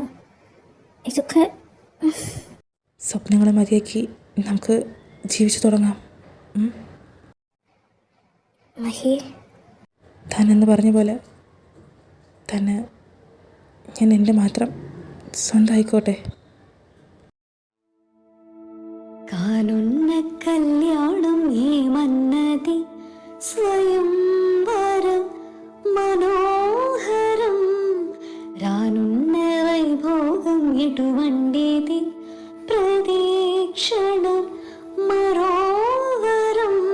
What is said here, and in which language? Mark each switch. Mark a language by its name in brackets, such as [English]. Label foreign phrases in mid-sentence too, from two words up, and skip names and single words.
[Malayalam] ഇതൊക്കെ സ്വപ്നങ്ങളെ മതിയാക്കി നമുക്ക് ജീവിച്ചു തുടങ്ങാം. മഹി, താനെന്ന് പറഞ്ഞ പോലെ തന്നെ ഞാൻ എൻ്റെ മാത്രം സ്വന്തമായിക്കോട്ടെ. [Telugu] కానున్న కళ్యాణం ఏమన్నది స్వయంవరం మనోహరం రానున్న వైభోగం ఎటువంటిది ప్రదీక్షణం మరోవరం